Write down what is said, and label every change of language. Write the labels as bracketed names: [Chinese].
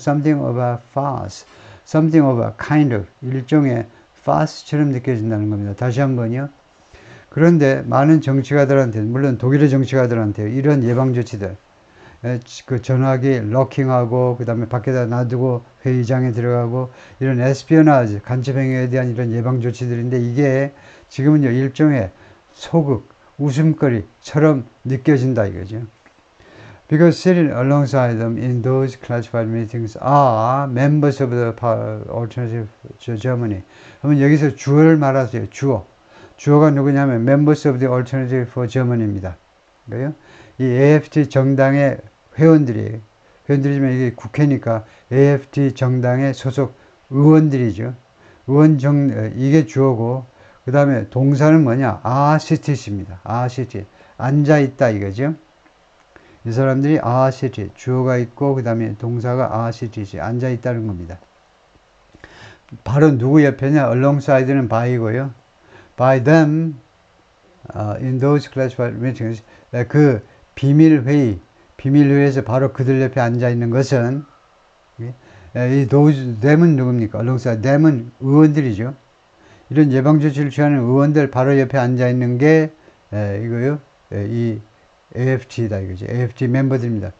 [English] Something of a farce, something of a kind of, [Korean] 일종의 farce처럼 느껴진다는 겁니다. 다시 한번요. 그런데 많은 정치가들한테, 물론 독일의 정치가들한테 이런 예방 조치들, 그 전화기 럭킹하고 그 다음에 밖에다 놔두고 회의장에 들어가고 이런 에스피어나지, 간첩 행위에 대한 이런 예방 조치들인데 이게 지금은요 일종의 소극, 웃음거리처럼 느껴진다 이거죠. [English] Because sitting alongside them in those classified meetings are members of the Alternative Germany. [Korean] 그러면 여기서 주어를 말하세요. [English] 주어가 누구냐면 members of the Alternative for Germany입니다. [Korean] 그래요? 이 AfD 정당의 회원들이지만 이게 국회니까 AfD 정당의 소속 의원들이죠. 이게 주어고 그 다음에 동사는 뭐냐? sit입니다. sit. 앉아있다 이거죠. 이 사람들이 sit, 주어가 있고 그 다음에 동사가 sit이지, 앉아있다는 겁니다. 바로 누구 옆에냐? alongside는 by고요. [English] by them, in those classified meetings, [Korean] 그 비밀 비밀회의에서 바로 그들 옆에 앉아 있는 것은 이 them은 누굽니까? [English] alongside them [Korean] 은 의원들이죠. 이런 예방조치를 취하는 의원들 바로 옆에 앉아 있는 게 이거요. 이 AFT다 이거죠. AFT 멤버들입니다.